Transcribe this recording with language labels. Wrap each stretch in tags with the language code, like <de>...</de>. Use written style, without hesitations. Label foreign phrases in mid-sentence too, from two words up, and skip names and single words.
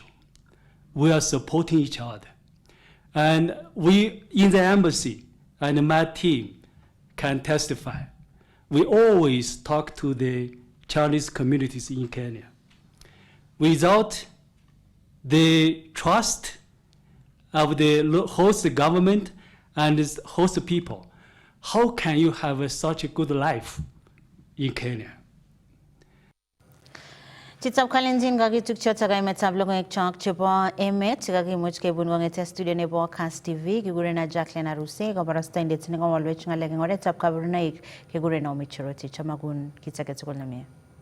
<en>We are supporting each other. And we, in the embassy, and my team can testify, we always talk to the Chinese communities in Kenya. Without the trust of the host government and the host people, how can you have such a good life in Kenya?</en> <kln>Chitab Kalenjin kakituk chotok kaimetab logoiwek chok chebo emet chekakimuch kebun kong'ete studio nebo Kass TV kikurenan Jacqueline Aruse kabarastoindet nekawalwech ng'alek eng oretab kabarunoik kekurenan Omicheroti. Chamakun kit age tugul nemie.</kln>